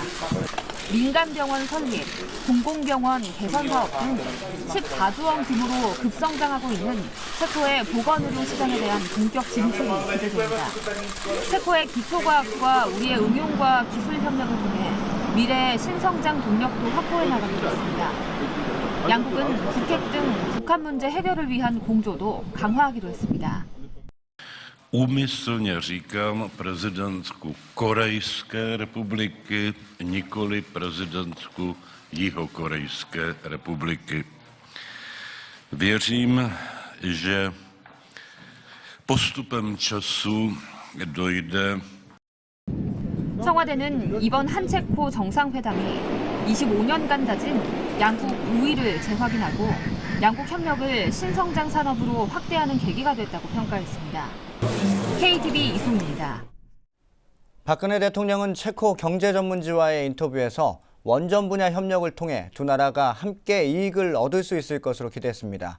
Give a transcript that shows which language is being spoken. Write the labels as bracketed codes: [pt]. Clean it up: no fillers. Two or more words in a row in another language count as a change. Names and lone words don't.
[ko] 민간병원 설립, 공공병원 개선 사업 등 14조 원 규모로 급성장하고 있는 체코의 보건의료 시장에 대한 본격 진출이 기대됩니다. 체코의 기초과학과 우리의 응용과 기술 협력을 통해 미래의 신성장 동력도 확보해 나가기로 했습니다. 양국은 북핵 등 북한 문제 해결을 위한 공조도 강화하기로 했습니다. [cs] Úmyslně říkám prezidentsku Korejské republiky, nikoli prezidentsku Jihokorejské republiky. Věřím, že postupem času dojde. [ko] 청와대는 이번 한체코 정상회담이 25년간 다진 양국 우위를 재확인하고 양국 협력을 신성장 산업으로 확대하는 계기가 됐다고 평가했습니다. KTV 이송입니다. 박근혜 대통령은 체코 경제전문지와의 인터뷰에서 원전 분야 협력을 통해 두 나라가 함께 이익을 얻을 수 있을 것으로 기대했습니다.